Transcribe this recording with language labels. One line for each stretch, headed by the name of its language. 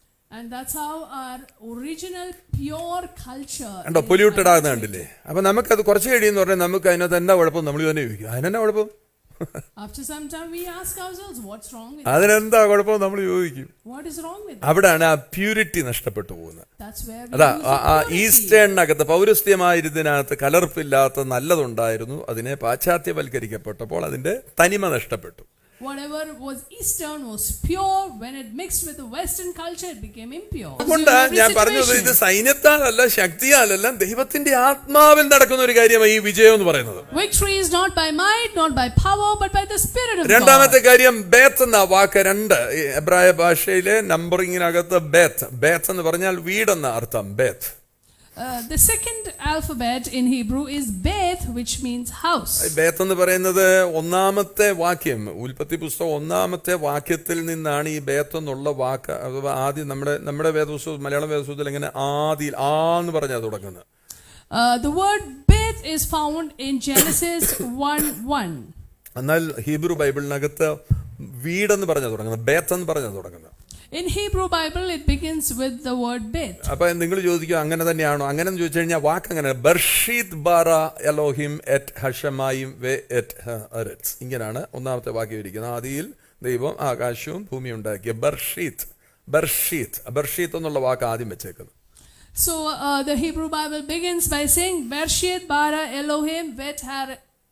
English: And that's how our original pure culture
Malayalam: കണ്ടോ polluted ആകുന്ന കണ്ടില്ലേ. അപ്പം നമുക്കത് കുറച്ച് കഴിയുമെന്ന് പറഞ്ഞാൽ നമുക്ക് അതിനകത്ത് എന്താ കുഴപ്പം നമ്മൾ തന്നെ ചോദിക്കും, അതിനെന്നാ കുഴപ്പം.
English: After some time we ask ourselves, what's wrong with it?
Malayalam: അതിനെന്താ കുഴപ്പം നമ്മൾ ചോദിക്കും.
English: What is wrong with it?
Malayalam: അവിടെയാണ് ആ പ്യൂരിറ്റി നഷ്ടപ്പെട്ടു പോകുന്നത്.
English: That's where we
Malayalam: അതാ
English: lose
Malayalam: ആ
English: the purity.
Malayalam: ഈസ്റ്റേണിനകത്ത് പൗരസ്ത്യമായിരുന്നതിനകത്ത് കലർപ്പില്ലാത്ത നല്ലതുണ്ടായിരുന്നു, അതിനെ പാശ്ചാത്യവൽക്കരിക്കപ്പെട്ടപ്പോൾ അതിന്റെ തനിമ നഷ്ടപ്പെട്ടു.
English: Whatever was Eastern was pure. When it mixed with the Western culture, it became impure.
Malayalam: അതുകൊണ്ട് ഞാൻ പറഞ്ഞത് ഇത് സൈന്യത്താലല്ല ശക്തിയാലല്ല ദൈവത്തിന്റെ ആത്മാവിൽ നടക്കുന്ന ഒരു കാര്യമാണ് ഈ വിജയം എന്ന് പറയുന്നത്.
English: Victory is not by might, not by power, but by the Spirit of God.
Malayalam: രണ്ടാമത്തെ കാര്യം ബേത്ത് എന്ന വാക്ക്, രണ്ട് എബ്രായ ഭാഷയിലെ നമ്പറിങ്ങിനകത്ത് ബേത്ത് എന്ന് പറഞ്ഞാൽ വീടെന്ന അർത്ഥം. ബേത്ത്
English: The second alphabet in Hebrew is Beth, which means house.
Malayalam: ബേത്ത് എന്ന് പറയുന്നത് ഒന്നാമത്തെ വാക്യം, ഉൽപ്പത്തി പുസ്തകം ഒന്നാമത്തെ വാക്യത്തിൽ നിന്നാണ് ഈ ബേത്ത് എന്നുള്ള വാക്ക്. ആദ്യം നമ്മുടെ വേദപുസ്തകം, മലയാളം വേദപുസ്തകത്തിൽ എങ്ങനെ ആദിയിൽ എന്ന് പറഞ്ഞാൽ തുടങ്ങുന്നത്.
English: The word Beth is found in Genesis 1:1.
Malayalam: എന്നാൽ ഹീബ്രു ബൈബിളിനകത്ത് വീടെന്ന് പറഞ്ഞാൽ തുടങ്ങുന്നത്, ബേത്ത് എന്ന് പറഞ്ഞാൽ തുടങ്ങുന്നത്.
English: In Hebrew Bible, it begins with the word Beth.
Malayalam: അപ്പൊ നിങ്ങൾ ചോദിക്കും അങ്ങനെ തന്നെയാണോ? അങ്ങനെ ചോദിച്ചു കഴിഞ്ഞാൽ വാക്ക് അങ്ങനെ
Hebrew: ബർഷീത് ബാറ എലോഹിം എറ്റ് ഹഷമായിം വെ എറ്റ് ഹഅരത്ത്,
Malayalam: ഇങ്ങനെയാണ് ഒന്നാമത്തെ വാക്യം ഇരിക്കുന്നത്. ആദിയിൽ ദൈവം ആകാശവും ഭൂമിയും ഉണ്ടാക്കിയ ബർഷീത്ത് എന്നുള്ള വാക്ക് ആദ്യം വെച്ചേക്കുന്നത്.
English: So the Hebrew Bible begins by saying
Hebrew: Bereshit bara Elohim vet haret.